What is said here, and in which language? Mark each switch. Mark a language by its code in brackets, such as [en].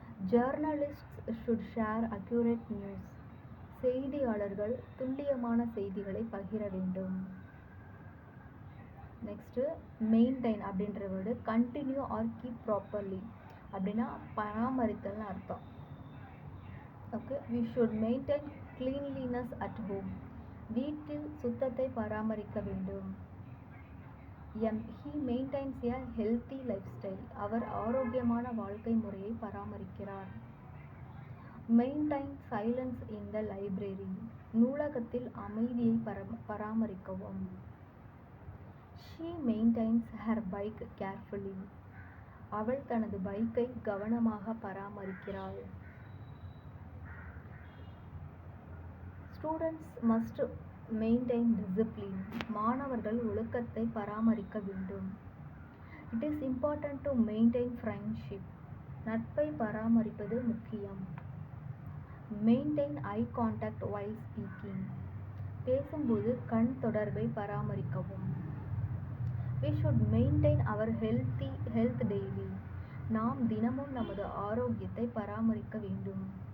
[en] Journalists should share accurate news. [ta] செய்தியாளர்கள் துல்லியமான செய்திகளை பகிர வேண்டும். நெக்ஸ்ட்டு மெயின்டைன் அப்படின்ற word continue R keep properly அப்படின்னா பராமரித்தல்னு அர்த்தம். [en] Okay, we should maintain cleanliness at home. [ta] வீட்டில் சுத்தத்தை பராமரிக்க வேண்டும். [en] He maintains a healthy lifestyle. [ta] அவர் ஆரோக்கியமான வாழ்க்கை முறையை பராமரிக்கிறார். [en] Maintain silence in the library. [ta] நூலகத்தில் அமைதியை பராமரிக்கவும். [en] She maintains her bike carefully. [ta] அவள் தனது பைக்கை கவனமாக பராமரிக்கிறாள். [en] Students must maintain discipline. [ta] மாணவர்கள் ஒழுக்கத்தை பராமரிக்க வேண்டும். [en] It is important to maintain friendship. [ta] நட்பை பராமரிப்பது முக்கியம். [en] Maintain eye contact while speaking. [ta] பேசும்போது கண் தொடர்பை பராமரிக்கவும். [en] We should maintain our health daily. [ta] நாம் தினமும் நமது ஆரோக்கியத்தை பராமரிக்க வேண்டும்.